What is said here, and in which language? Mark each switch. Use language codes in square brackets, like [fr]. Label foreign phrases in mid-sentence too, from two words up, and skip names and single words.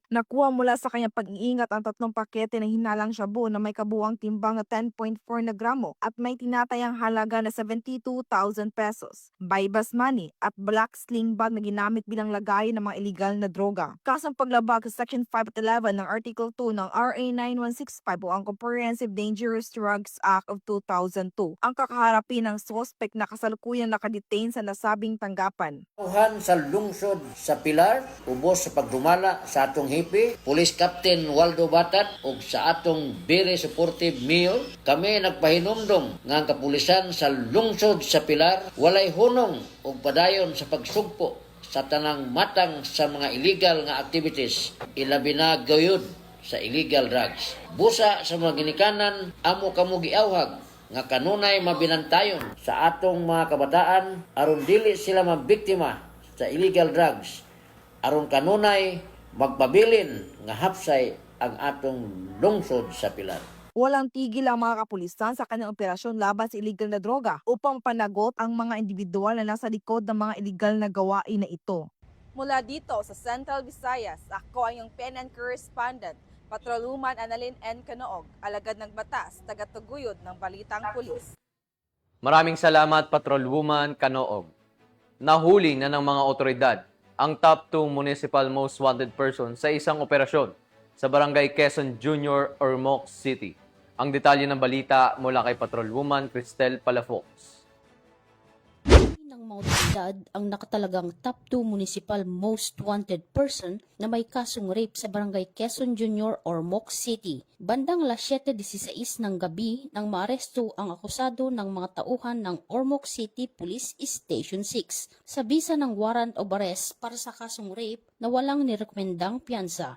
[tl] Nakuha mula sa kanyang pag-iingat ang 3 pakete ng hinalang shabu na may kabuang timbang na 10.4 na gramo at may tinatayang halaga na 72,000 pesos, [en] bypass money [tl] at [en] black sling bag [tl] na ginamit bilang lagay ng mga illegal na droga. Kasong paglabag sa Section 5 at 11 ng Article 2 ng RA 9165 o ang Comprehensive Dangerous Drugs Act of 2002. Ang kakaharapin ng suspect na kasalukuyang nakadetain sa nasabing tanggapan. [ceb] Tuhan sa lungsod sa Pilar, ubos sa pagdumala sa atong hipi, Police Captain Waldo Batat ug sa atong [en] very supportive [ceb] Mayor, kami nagpahinumdom nga ang kapulisan sa lungsod sa Pilar walay hunong ug padayon sa pagsugpo sa tanang matang sa mga illegal nga activities, ilabi na gayud sa [en] illegal drugs. [ceb] Busa sa mga ginikanan, amo kamo giawhag nga kanunay mabinantayon sa atong mga kabataan aron dili sila mabiktima sa [en] illegal drugs, [ceb] aron kanunay magpabilin nga hapsay ang atong lungsod sa Pilar. [tl] Walang tigil ang mga kapulisan sa kanilang operasyon laban sa illegal na droga upang panagot ang mga individual na nasa likod ng mga illegal na gawain na ito. Mula dito sa Central Visayas, ako ang iyong PNN correspondent, Patrolwoman Annalyn N. Canoog, alagad ng batas, tagataguyod ng Balitang Pulis. Maraming salamat, Patrolwoman Canoog. Nahuli na ng mga otoridad ang [en] top 2 municipal most wanted person [tl] sa isang operasyon sa Barangay Quezon Junior, Ormoc City. Ang detalye ng balita mula kay Patrolwoman Cristel Palafox. Ng mga otoridad ang nakatalagang [en] top 2 municipal most wanted person [tl] na may kasong rape sa Barangay Quezon Junior, Ormoc City. Bandang alas 7:16 ng gabi nang maaresto ang akusado ng mga tauhan ng Ormoc City Police Station 6 sa bisa ng [en] warrant of arrest [tl] para sa kasong rape na walang nirekomendang piyansa.